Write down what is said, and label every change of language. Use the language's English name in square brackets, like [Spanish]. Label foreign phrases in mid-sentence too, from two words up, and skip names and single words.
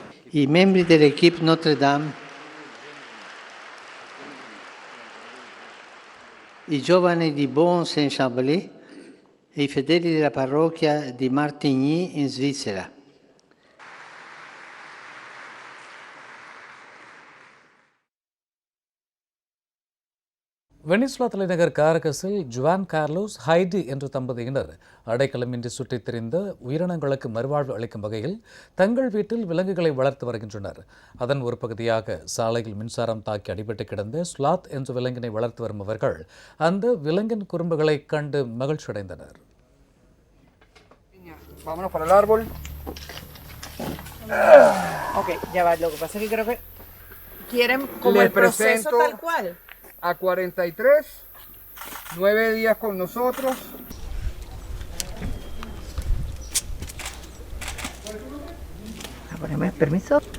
[Italian] I membri dell'equipe Notre Dame, i giovani di Bon-Saint-Chambly e i fedeli della parrocchia di Martigny in Svizzera. [Tamil] வெனிசுலா தலைநகர் காரகஸில் ஜுவான் கார்லோஸ் ஹைடி என்ற தம்பதியினர் அடைக்கலமின்றி சுற்றித் திரிந்த உயிரினங்களுக்கு மறுவாழ்வு அளிக்கும் வகையில் தங்கள் வீட்டில் விலங்குகளை வளர்த்து வருகின்றனர். அதன் ஒரு பகுதியாக சாலையில் மின்சாரம் தாக்கி அடிபட்டு கிடந்த ஸ்லாத் என்ற விலங்கினை வளர்த்து வரும் அவர்கள் அந்த விலங்கின் குறும்புகளை கண்டு மகிழ்ச்சியடைந்தனர். [Spanish] Vámonos para el árbol. Ok, ya va. Lo que pasa es que creo que quieren como Les el proceso presento tal cual. A 43, 9 días con nosotros. Poneme permiso.